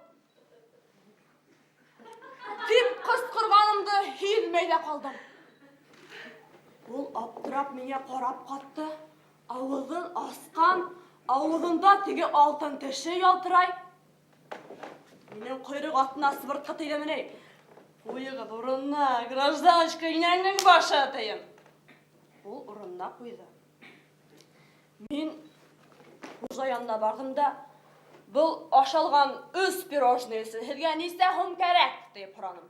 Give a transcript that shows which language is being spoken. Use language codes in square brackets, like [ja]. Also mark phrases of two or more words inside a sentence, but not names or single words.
[tt] Дип кычкырганымды һизмәй дә калдым. Ул аптырап миңа карап катты. Авызын аскан, авызында теге алтын теше ялтырай. Минем койрык астына сыбыртка тейдемени. Куйыгыз урынна, гражданочка, инәңнең башы атайым. Ул урынна куйды. Мин хужа янына бардым да, был ашалган 3 пирожныйсы һезгә нисә һум кәрәк дип сорадым.